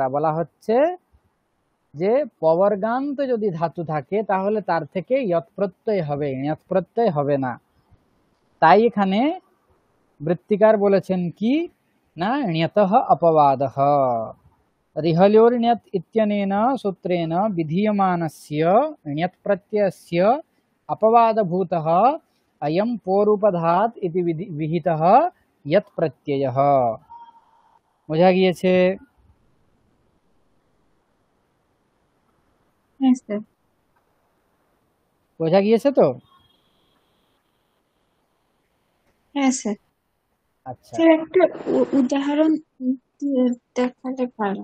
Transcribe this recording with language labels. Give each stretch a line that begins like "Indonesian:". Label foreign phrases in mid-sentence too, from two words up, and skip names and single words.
Bangla: বলা হচ্ছে যে পবর্গান্ত যদি ধাতু থাকে তাহলে তার থেকে ইয়ৎ প্রত্যয় হবে, ঞৎ প্রত্যয় হবে না। তাই এখানে বৃত্তিকার বলেছেন কি না,
Sanskrit: ঞতঃ অপবাদঃ রিহल्योर् इत्यनेन सूत्रेण विधीयमानस्य ञत् प्रत्ययस्य अपवादभूतः अयं पोरूपधात् इति विहितः यत् प्रत्ययः।
Bangla: বোঝা গিয়েছে? হ্যাঁ স্যার। বোঝা গিয়েছে তো? হ্যাঁ স্যার। আচ্ছা, স্যার একটা উদাহরণ দেখালে ভালো।